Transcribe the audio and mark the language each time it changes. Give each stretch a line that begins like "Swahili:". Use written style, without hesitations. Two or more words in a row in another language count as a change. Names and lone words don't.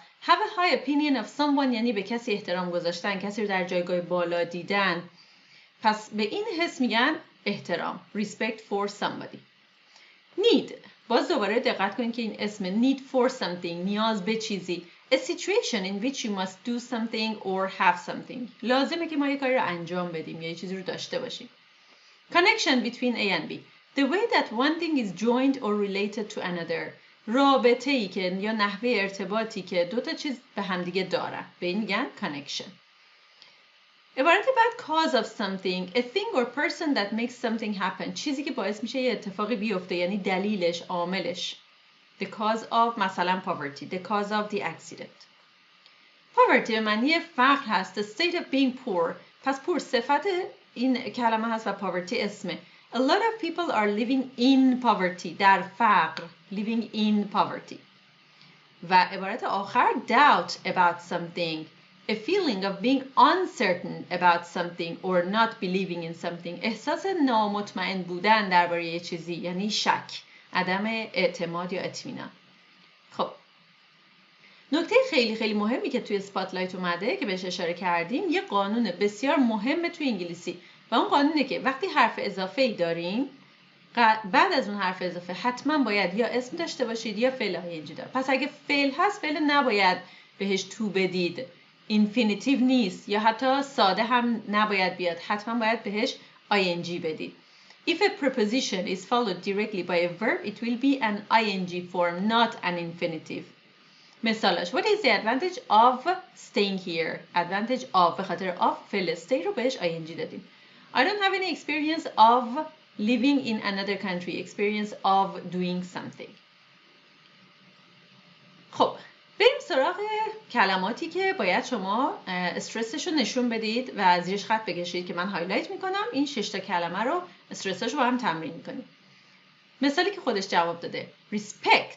English: Have a high opinion of someone
Persian: یعنی به کسی احترام گذاشتن، کسی رو در جایگاه بالا دیدن. پس به این حس میگن احترام.
English: Respect for somebody. Need.
Persian: باز دوباره دقت کنید که این اسم
English: need for something
Persian: نیاز به چیزی.
English: A situation in which you must do something or have something.
Persian: لازمه که ما یک کاری رو انجام بدیم یا یک چیزی رو داشته باشیم.
English: Connection between A and B. The way that one thing is joined or related to another.
Persian: رابطه‌ای که یا نحوه ارتباطی که دو تا چیز به هم دیگه دارن. به این میگن connection. عبارت بعد
English: cause of something. A thing or person that makes something happen.
Persian: چیزی که باعث میشه یه اتفاقی بیفته یعنی دلیلش، عاملش.
English: the cause of مثلا poverty, the cause of the accident.
Persian: poverty به معنی فقر هست.
English: the state of being poor.
Persian: پس poor صفت این کلمه هست و poverty اسمه.
English: a lot of people are living in poverty.
Persian: در فقر.
English: living in poverty.
Persian: و عبارت آخر
English: doubt about something. a feeling of being uncertain about something or not believing in something.
Persian: احساس نامطمئن بودن درباره یه چیزی، یعنی شک، عدم اعتماد یا اطمینان. خب نکته خیلی خیلی مهمی که توی اسپاتلایت اومده که بهش اشاره کردیم، یه قانون بسیار مهمه توی انگلیسی و اون قانونه که وقتی حرف اضافه‌ای داریم بعد از اون حرف اضافه حتما باید یا اسم داشته باشید یا فعل آینجی دار. پس اگه فعل هست فعل نباید بهش تو بدید، اینفینیتیو نیست، یا حتی ساده هم نباید بیاد، حتما باید بهش ing بدید.
English: If a preposition is followed directly by a verb, it will be an ing form, not an infinitive. مثالش What is the advantage of staying here? Advantage of
Persian: به خاطر of فعل stay رو بهش ing دادیم.
English: I don't have any experience of living in another country. Experience of doing something.
Persian: خب بریم سراغ کلماتی که باید شما استرسش رو نشون بدید و زیرش خط بکشید که من هایلایت میکنم. این 6 تا کلمه رو استرسش رو با هم تمرین میکنیم. مثالی که خودش جواب داده respect.